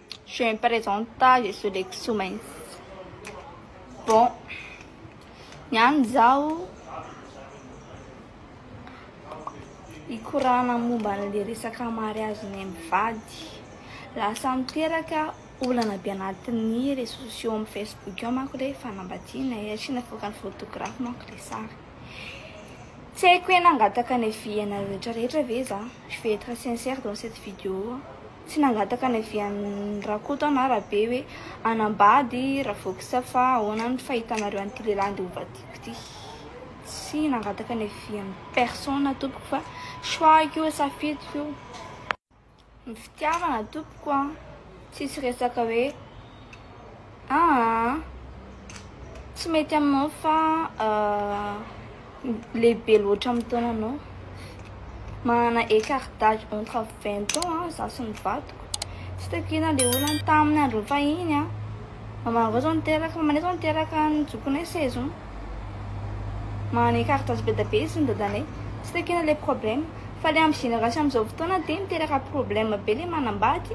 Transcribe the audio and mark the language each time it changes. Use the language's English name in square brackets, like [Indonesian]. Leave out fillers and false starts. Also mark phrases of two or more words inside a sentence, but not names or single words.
[French] Je me présente, je suis l'ex-soumens. Bon, [Malagasy] niany zao ikorana momba an'le resaka mariazy-ny mivady. Lasa miteraka olana be anatin'ny [French] réseaux sociaux [Malagasy] amin'ny Facebook ao manko le fanambadiana asiana foka ny photographe manko le sary. Tsy haiko hoe nangataka ny viana rehetrarehetra ve za. [French] Je vais être sincère dans cette vidéo. [Malagasy] Tsy nangataka ny vian'ny rakoto na rabe hoe anambady raha vokisa fa ahoana ny fahitanareo an'ity lehilahy andeha hovadiko ity. Tsy nangataka ny vian'ny personne tompoko fa choix io safidiko io. Ny fitiavana tompoko a tsisy resaka hoe tsy mety aminao fa lehibe loatra amin'ny taonanao. Manana [French] écart d'âge [Malagasy] entre 20 ans za sy ny vadiko. Tsy takina le olana tamin'ny andro fahiny mamanao zao niteraka manay zao niteraka ny jokonay 16 ans. Manana [French] écart d'âge [Malagasy] be da be izy ny dadanay. Tsy takina le problème fa le amin'ny génération amin'izao fotoana dia miteraka problème be le manambady.